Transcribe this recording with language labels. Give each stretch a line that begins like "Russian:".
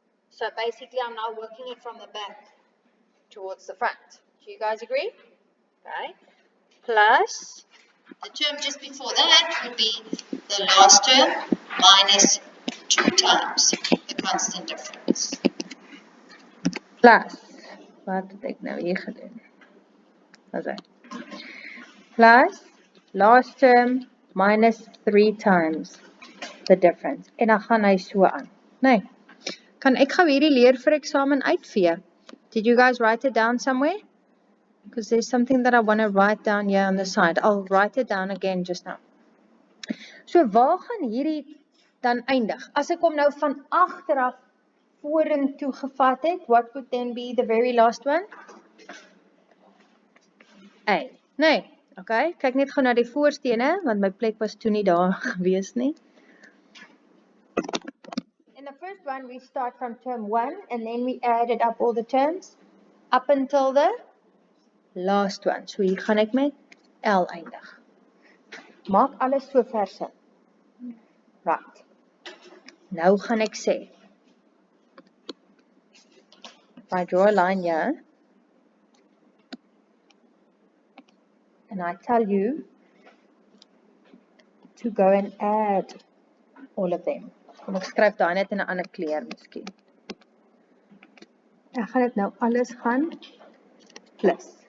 English: So basically I'm now working it from the back towards the front. Do you guys agree? Okay. Plus the term just before that would be the last term minus 2 times the constant difference.
Afrikaans: Plus, wat het ek nou hier gedoen?
English: Okay. Plus last term minus 3 times the difference.
Afrikaans: En dan gaan hy so aan. Nee. Kan ek gou hierdie leer vir eksamen uitvee?
English: Did you guys write it down somewhere? Because there's something that I want to write down here on the side. I'll write it down again just now.
Afrikaans: So waar gaan hierdie dan eindig? As ek hom nou van agteraf vorentoe gevat het,
English: what would then be the very last one?
Afrikaans: A. Nee, okay. Kyk net gou na die voorstene, want my plek was toe nie daar gewees nie.
English: In the first one, we start from term 1, and then we added up all the terms, up until the last one.
Afrikaans: So hier gaan ek met L eindig. Maak alles so verse. Right. Nou gaan ek sê,
English: if I draw a line here, and I tell you to go and add all of them.
Afrikaans: Kom ek skryf daar net in 'n ander kleur miskien. Ek gaan dit nou alles gaan plus.